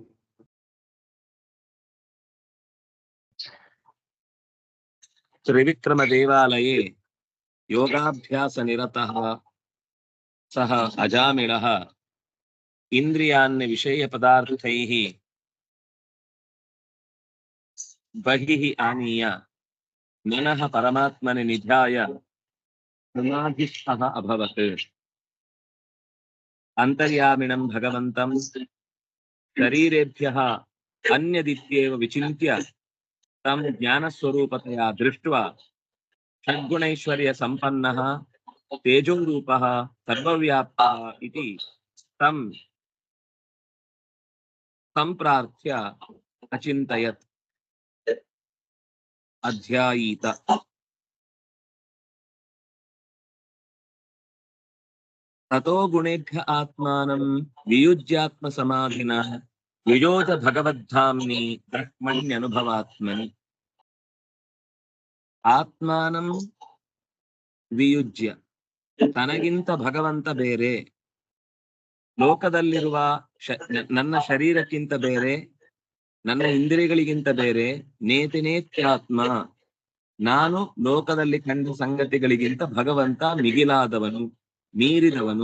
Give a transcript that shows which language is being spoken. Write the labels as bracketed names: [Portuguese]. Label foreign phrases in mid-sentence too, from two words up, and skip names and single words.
[Sanskrit] ತ್ರಿವಿಕ್ರಮ ದೇವಾಲಯೇ ಯೋಗಾಭ್ಯಾಸ ನಿರತಃ ಸಹ ಅಜಾಮಿಳಃ ಇಂದ್ರಿಯಾನ್ ವಿಷಯ ಪದಾರ್ಥೈಃ ಬಹಿಃ ಆನೀಯ ಮನಃ ಪರಮಾತ್ಮನೆ ನಿಧ್ಯಾಯ ಸಮಾಧಿಸ್ಥಃ ಅಭವತ್. ಅಂತರ್ಯಾಮಿಣಂ ಭಗವಂತಂ ಶರೀರೇಭ್ಯಃ ಅನ್ಯದಿತ್ಯೇವ ವಿಚಿಂತ್ಯ ತಂ ಜ್ಞಾನಸ್ವರೂಪತಯಾ ದೃಷ್ಟ್ವಾ ಷಡ್ಗುಣೈಶ್ವರ್ಯ ಸಂಪನ್ನಃ ತೇಜೋರೂಪಃ ಸರ್ವವ್ಯಾಪ್ತಃ ಇತಿ ತಂ ಸಂಪ್ರಾರ್ಥ್ಯ ಅಚಿಂತಯತ್ ಅಧ್ಯಾಯೀತ. ತತೋ ಗುಣೇಭ್ಯ ಆತ್ಮಾನಂ ವಿಯುಜ್ಯಾತ್ಮ ಸಮಾಧಿನಃ ವಿಯೋಜ ಭಗವದ್ಧಾಮ್ನಿ ಬ್ರಹ್ಮಣ್ಯನುಭವಾತ್ಮನಿ. ಆತ್ಮಾನಂ ವಿಯುಜ್ಯ, [Kannada] ತನಗಿಂತ ಭಗವಂತ ಬೇರೆ, ಲೋಕದಲ್ಲಿರುವ ನನ್ನ ಶರೀರಕ್ಕಿಂತ ಬೇರೆ, ನನ್ನ ಇಂದ್ರಿಯಗಳಿಗಿಂತ ಬೇರೆ, ನೇತಿನೇತ್ಯಾತ್ಮ, ನಾನು ಲೋಕದಲ್ಲಿ ಕಂಡ ಸಂಗತಿಗಳಿಗಿಂತ ಭಗವಂತ ಮಿಗಿಲಾದವನು, ಮೀರಿದವನು.